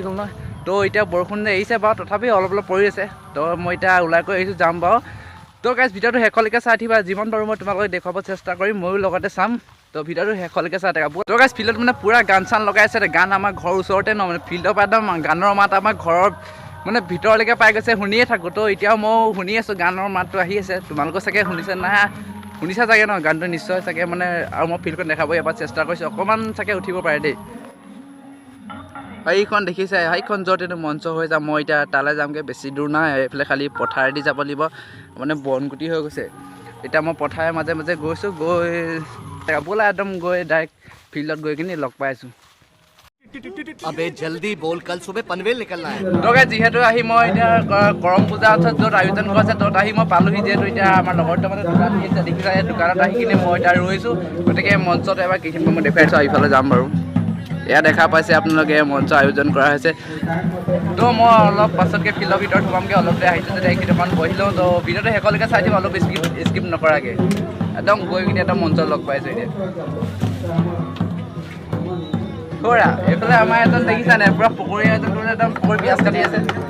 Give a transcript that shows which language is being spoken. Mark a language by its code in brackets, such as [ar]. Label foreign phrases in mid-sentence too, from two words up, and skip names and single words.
[as] গ'ল নহয় তো এতিয়া বৰষুণ এৰিছে বাৰু তথাপি অলপ অলপ পৰি আছে তো মই এতিয়া ওলাই কৰি আহিছোঁ যাম বাৰু তো গাইজ ভিডিঅ'টো শেষলৈকে চাই থাকিবা যিমান পাৰোঁ মই তোমালোকক দেখুৱাব চেষ্টা কৰিম ময়ো লগতে চাম তো ভিডিঅ'টো শেষলৈকে চাই থাকা তো গাইজ ফিল্ডত মানে পূৰা গান চান লগাই আছে গান আমাৰ ঘৰৰ ওচৰতে ন মানে ফিল্ডৰ পৰা একদম গানৰ মাত আমাৰ ঘৰৰ মানে ভিতৰলৈকে পাই গৈছে শুনিয়ে থাকোঁ তো এতিয়াও মই শুনি আছোঁ গানৰ মাতটো আহি আছে তোমালোকৰ চাগে শুনিছে নাই শুনিছা চাগে ন গানটো নিশ্চয় চাগে মানে আৰু মই ফিল্ডখন দেখাব এবাৰ চেষ্টা কৰিছোঁ অকণমান চাগে উঠিব পাৰে দেই সেইখন দেখিছে সেইখন য'ত এইটো মঞ্চ হৈ যাম মই এতিয়া তালৈ যামগৈ বেছি দূৰ নাই এইফালে খালি পথাৰেদি যাব লাগিব মানে বনগুটি হৈ গৈছে এতিয়া মই পথাৰে মাজে মাজে গৈছোঁ গৈ ব'লা একদম গৈ ডাইৰেক্ট ফিল্ডত গৈ কিনি লগ পাই আছোঁ [hi] अबे जल्दी बोल कल सुबह पनवेल निकलना है [as] তো যিহেতু আহি মই এতিয়া কৰম পূজা য'ত আয়োজন কৰিছে ত'ত আহি মই পালোহি যিহেতু এতিয়া আমাৰ লগৰটো মানে দোকান আহিছে দেখিছা এই দোকানত আহি কিনে মই এতিয়া ৰৈছোঁ গতিকে মঞ্চত এবাৰ কেইখিনি মই দেখুৱাইছোঁ ইফালে যাম বাৰু এয়া দেখা পাইছে আপোনালোকে মঞ্চ আয়োজন কৰা হৈছে তো মই অলপ পাছতকৈ ফিল্ডৰ ভিতৰত সোমামগৈ অলপ দেৰি আহিছোঁ যেতিয়া এইখিনি অকণমান বহি লওঁ তো ভিডিঅ'টো শেষলৈকে চাই দিম অলপ স্কিপ নকৰাকৈ একদম গৈ কিনে এটা মঞ্চত লগ পাইছোঁ এতিয়া খুৰা এইফালে আমাৰ এজন দেখিছা নাই পুৰা পকৰী এজন একদম পকৰী পিঁয়াজ কাটি আছে